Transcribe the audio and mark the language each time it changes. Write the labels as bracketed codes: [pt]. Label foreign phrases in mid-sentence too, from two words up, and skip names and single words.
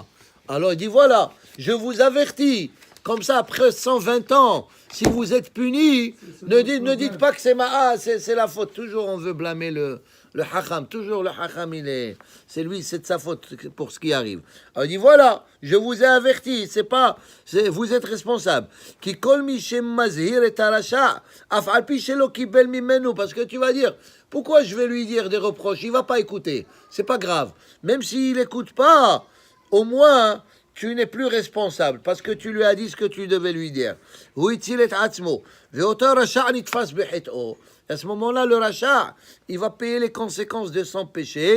[fr] Alors il dit, voilà, je vous avertis. Comme ça, après 120 ans, si vous êtes punis, ne dites pas que c'est la faute. Toujours, on veut blâmer le hacham. Toujours, le hacham, c'est lui, c'est de sa faute pour ce qui arrive. Alors il dit, voilà, je vous ai averti. Vous êtes responsable. [he] כי כל משם מזהיר את הרשע אף על פי שלא קיבל ממנו. [fr] Parce que tu vas dire, pourquoi je vais lui dire des reproches? Il va pas écouter. C'est pas grave. Même s'il écoute pas, au moins... tu n'es plus responsable parce que tu lui as dit ce que tu devais lui dire. À ce moment-là, le rachat, il va payer les conséquences de son péché.